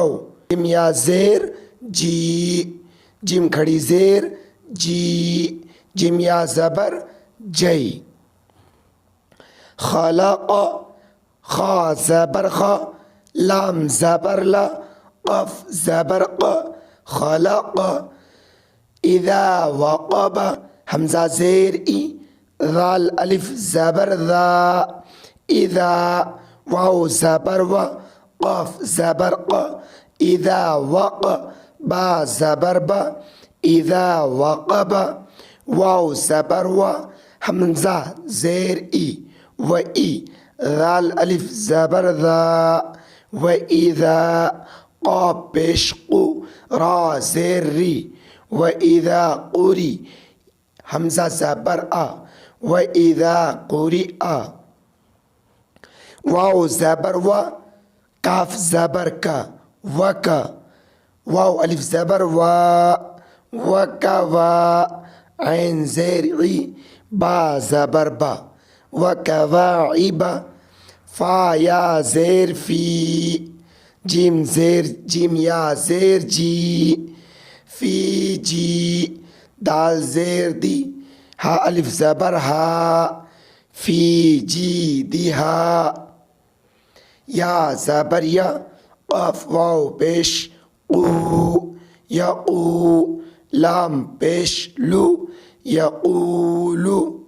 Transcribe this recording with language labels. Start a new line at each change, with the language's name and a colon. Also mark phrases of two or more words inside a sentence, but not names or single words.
Hindi: जिम या ज़ेर जी जिम खड़ी ज़ेर जी जिम या ज़बर जई। खलक़ खा ज़बर ख लाम ज़बर ला क़फ ज़बर क़ खलक़। इज़ा वक़ब हमज़ा ज़ेर ई ज़ाल अलिफ ज़बर ज़ा इज़ा वाव ज़बर व क़फ ज़बर क़। इज़ा वक़ बा ज़बर ब इज़ा वक़ब वाव ज़बर व हमज़ा ज़ेर ई व ई ज़ाल अलिफ ज़बर ज़ा व इज़ा क़ाफ पेश क़ु रा ज़ेर री व इज़ा क़ुरी हमज़ा ज़बर आ व इज़ा क़ुरिअ वाव ज़बर व काफ ज़बर का व का वाव अलिफ ज़बर व का वा ऐन ज़ेर ई बा ज़बर बा व कवाइबा फ़ा या ज़ेर फ़ी जिम ज़ेर जिम या ज़ेर जी फ़ी जी दाल ज़ेर दी हा अलिफ ज़बर हा फ़ी जी दी हा। या ज़बर या क़ाफ वाव पेश क़ू यक़ू लाम पेश लू यक़ूलु।